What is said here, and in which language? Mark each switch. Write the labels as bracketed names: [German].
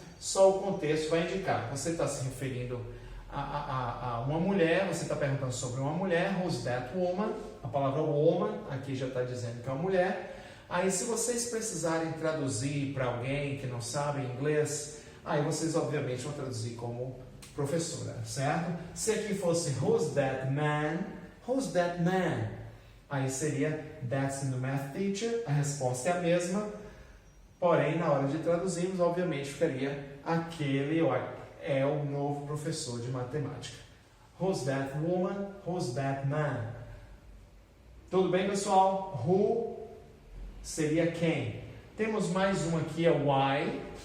[Portuguese] Só o contexto vai indicar. Você está se referindo a uma mulher, você está perguntando sobre uma mulher, [English] who's that woman? [Portuguese] A palavra woman aqui já está dizendo que é uma mulher. Aí, se vocês precisarem traduzir para alguém que não sabe inglês, aí vocês obviamente vão traduzir como professora, certo? Se aqui fosse [English] who's that man? Who's that man? [Portuguese] Aí seria [English] that's the math teacher. [Portuguese] A resposta é a mesma, porém na hora de traduzirmos, obviamente ficaria aquele é o novo professor de matemática. [English] Who's that woman? Who's that man? [Portuguese] Tudo bem, pessoal? Who seria quem. Temos mais um aqui, é why.